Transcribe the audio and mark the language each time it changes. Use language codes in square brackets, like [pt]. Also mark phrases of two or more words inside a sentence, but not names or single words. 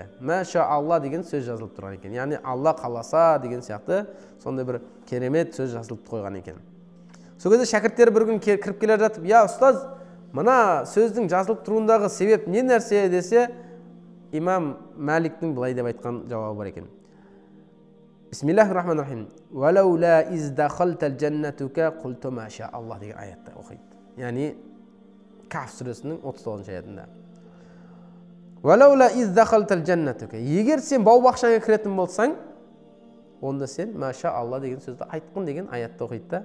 [ar] «ما شاء الله» [kk] деген сөз жазылып тұрған екен. Яғни Алла қаласа деген сияқты сондай бір керемет сөз жазылып қойған екен. Сол кезде шәкірттері бір күн кіріп келе жатып, «Я, ұстаз, мына сөздің жазылып тұруындағы себеп не нәрсе?» десе, Имам Маликтің былай деп айтқан жауабы бар екен. [ar] بسم الله الرحمن الرحيم. «ولولا إذ دخلت جنتك قلت ما شاء الله» [kk] деген аятты оқиды. Яғни Каф сүресінің 39 аятында. [ar] «ولولا إذ دخلت جنتك». [kk] Егер сен бау-бақшаға кіретін болсаң, онда сен [ar] ما شاء الله [kk] деген сөзді айтқын деген аятты оқиды.